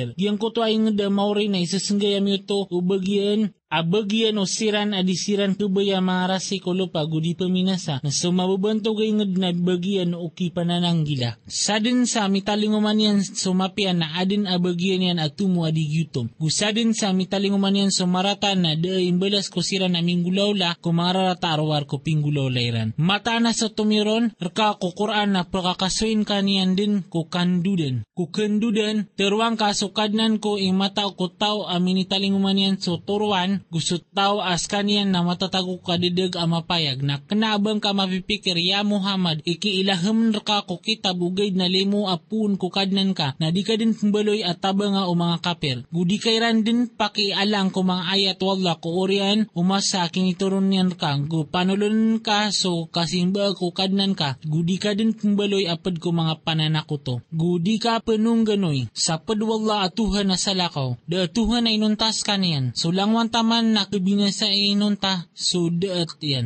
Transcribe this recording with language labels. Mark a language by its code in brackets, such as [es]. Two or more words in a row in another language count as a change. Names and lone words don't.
[mrw] Diyan ko to ay nga mauri na isasanggayam ito ubagyan abagyan o siran adisiran kubaya mga rasi ko lupa gudi paminasa na sumababanto gay ngad na bagyan o kipanananggila. Sa din sa mitalinguman yan sumapian na adin abagyan yan at tumu adigyutom. Gusa din sa mitalinguman yan sumarata na daing balas ko siran aming gulawla kumararata arwar ko pinggulawlayran. Mata na sa tumiron raka ko Quran na pakakasuin kaniyan din ko kandudan. Kukandudan teruang kasukadnan ko mata ko tao amin italinguman yan so turuan gusto tao as kaniyan na matatago kadidag amapayag na kanabang ka mapipikir ya Muhammad ikiilaham ka ko kita bugay na limo apun kukadnan ka na di ka din kumbaloy at taba nga o mga kapir. Gudi kairan din pakialang ko mga ayat wala ko orian umasa kinituron niyan ka gu panulun ka so kasimba kukadnan ka gudi ka din kumbaloy apad ko mga pananakuto. Gudi ka penung ganoy sa padwala atuhan na salakaw da atuhan na inuntas kaniyan so langwan man na kabinasa inunta so daat yan.